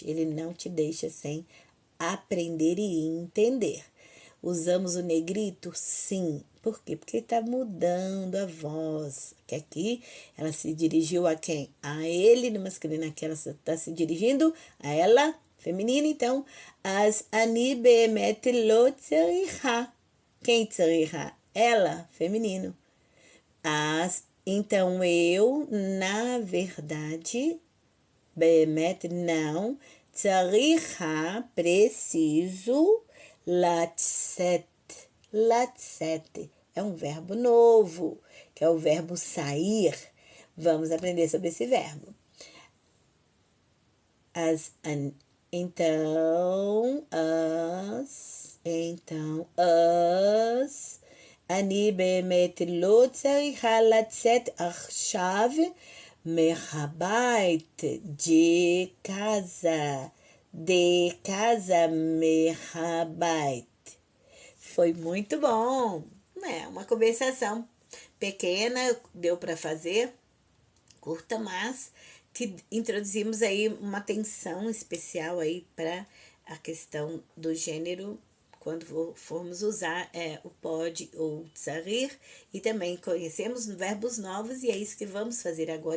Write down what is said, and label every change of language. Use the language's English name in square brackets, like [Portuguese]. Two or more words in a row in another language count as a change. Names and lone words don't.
[Portuguese] Ele não te deixa sem aprender e entender. Usamos o negrito? Sim. Por quê? Porque está mudando a voz. Que aqui ela se dirigiu a quem? A ele, no masculino. Aqui ela está se dirigindo a ela feminino, então, as [Hebrew] אני באמת לא צריכה. [Portuguese] Quem tzariha? Ela, feminino. Então, eu, na verdade, beemet, não, tzariha, preciso, latzet. Latzet é um verbo novo, que é o verbo sair. Vamos aprender sobre esse verbo. Então, [Hebrew] אני באמת לא צריכה לצאת עכשיו מהבית, [Portuguese] de casa, מהבית. Foi muito bom, né? Uma conversação pequena, deu para fazer, curta, mas que introduzimos aí uma atenção especial aí para a questão do gênero quando formos usar o pode ou tsarir, e também conhecemos verbos novos, e é isso que vamos fazer agora.